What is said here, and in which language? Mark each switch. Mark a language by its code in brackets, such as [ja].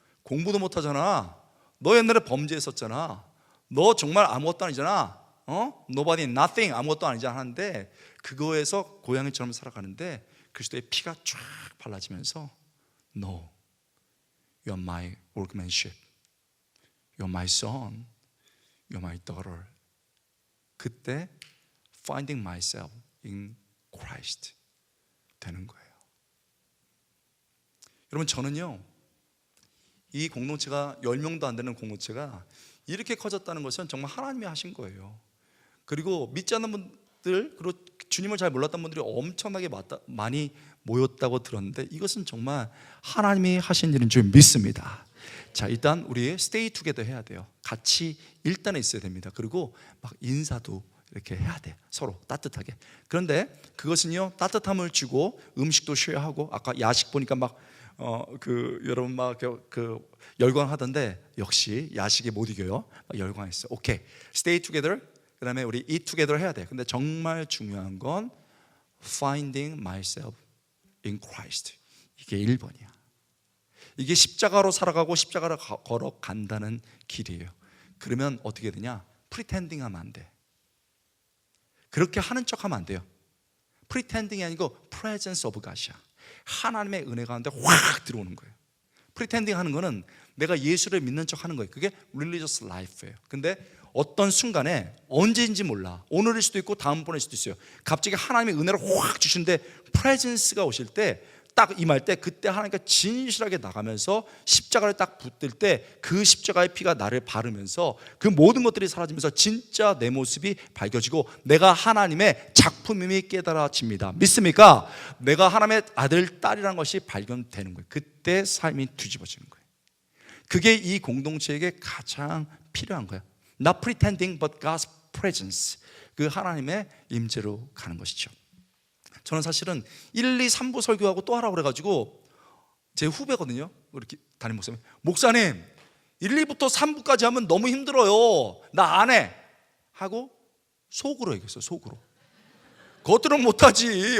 [ko] 공부도 못하잖아. 너 옛날에 범죄했었잖아. 너 정말 아무것도 아니잖아. [en] Nobody, nothing, [ko] 아무것도 아니잖아 하는데 그거에서 고양이처럼 살아가는데 그리스도의 피가 쫙 발라지면서 [en] No, you're my workmanship. You're my son. You're my daughter. [ko] 그때 [en] finding myself in Christ [ko] 되는 거예요. 여러분, 저는요 이 공동체가 10명도 안 되는 공동체가 이렇게 커졌다는 것은 정말 하나님이 하신 거예요. 그리고 믿지 않는 분들, 그리고 주님을 잘 몰랐던 분들이 엄청나게 많이 모였다고 들었는데 이것은 정말 하나님이 하신 일인 줄 믿습니다. 자, 일단 우리 [en] stay together [ko] 해야 돼요. 같이 일단은 있어야 됩니다. 그리고 막 인사도 이렇게 해야 돼. 서로 따뜻하게. 그런데 그것은요 따뜻함을 주고 음식도 쉐어하고, 아까 야식 보니까 막 여러분 막 열광하던데 역시 야식에 못 이겨요. 열광했어요. [en] 오케이, stay together. [ko] 그 다음에 우리 [en] eat together [ko] 해야 돼. 근데 정말 중요한 건 [en] finding myself in Christ. [ko] 이게 1번이야. 이게 십자가로 살아가고 십자가로 걸어간다는 길이에요. 그러면 어떻게 되냐? pretending 하면 안 돼. 그렇게 하는 척 하면 안 돼요. pretending이 아니고 [en] presence of God [ko] 이야. 하나님의 은혜 가운데 확 들어오는 거예요. pretending 하는 거는 내가 예수를 믿는 척 하는 거예요. 그게 [en] religious life [ko] 예요. 근데 어떤 순간에 언제인지 몰라. 오늘일 수도 있고 다음번일 수도 있어요. 갑자기 하나님의 은혜를 확 주시는데 presence가 오실 때, 딱 임할 때, 그때 하나님께 진실하게 나가면서 십자가를 딱 붙들 때 그 십자가의 피가 나를 바르면서 그 모든 것들이 사라지면서 진짜 내 모습이 밝혀지고 내가 하나님의 작품임이 깨달아집니다. 믿습니까? 내가 하나님의 아들, 딸이라는 것이 발견되는 거예요. 그때 삶이 뒤집어지는 거예요. 그게 이 공동체에게 가장 필요한 거예요. [en] Not pretending but God's presence. [ko] 그 하나님의 임재로 가는 것이죠. 저는 사실은 1, 2, 3부 설교하고 또 하라고 그래가지고 제 후배거든요. 우리 담임 목사님. 목사님 1, 2부터 3부까지 하면 너무 힘들어요. 나 안 해. 하고 속으로 얘기했어요. 속으로. 겉으로는 못하지.